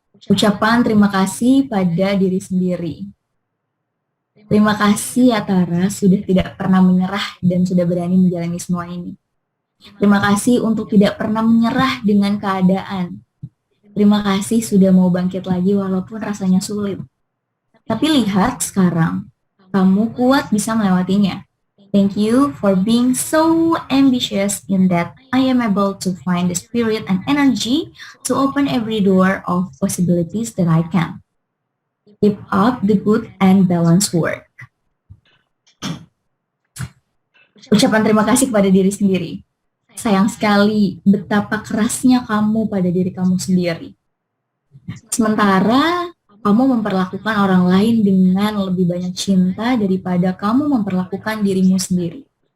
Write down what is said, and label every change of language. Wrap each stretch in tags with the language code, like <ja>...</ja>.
<id>Ucapan terima kasih pada diri sendiri. Terima kasih ya Tara, sudah tidak pernah menyerah dan sudah berani menjalani semua ini. Terima kasih untuk tidak pernah menyerah dengan keadaan. Terima kasih sudah mau bangkit lagi walaupun rasanya sulit. Tapi lihat sekarang, kamu kuat bisa melewatinya.</id> <en>Thank you for being so ambitious in that I am able to find the spirit and energy to open every door of possibilities that I can. Keep up the good and balanced work.</en> <id>Ucapan terima kasih kepada diri sendiri. Sayang sekali betapa kerasnya kamu pada diri kamu sendiri. Sementara kamu memperlakukan orang lain dengan lebih banyak cinta daripada kamu memperlakukan dirimu sendiri.</id>